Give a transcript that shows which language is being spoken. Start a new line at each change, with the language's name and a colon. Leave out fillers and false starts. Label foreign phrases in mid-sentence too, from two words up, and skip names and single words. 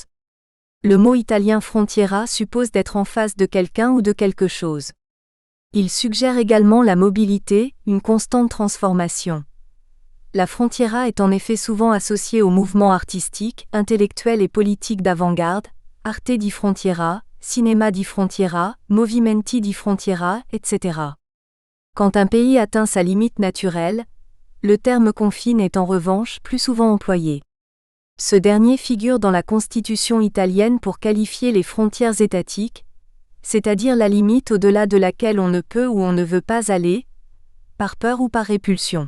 French: Le mot italien frontiera suppose d'être en face de quelqu'un ou de quelque chose. Il suggère également la mobilité, une constante transformation. La frontiera est en effet souvent associée aux mouvements artistiques, intellectuels et politiques d'avant-garde,
Italian: Arte di Frontiera, Cinema di Frontiera, Movimenti di Frontiera,
French: etc. Quand un pays atteint sa limite naturelle, le terme confine est en revanche plus souvent employé. Ce dernier figure dans la Constitution italienne pour qualifier les frontières étatiques, c'est-à-dire la limite au-delà de laquelle on ne peut ou on ne veut pas aller, par peur ou par répulsion.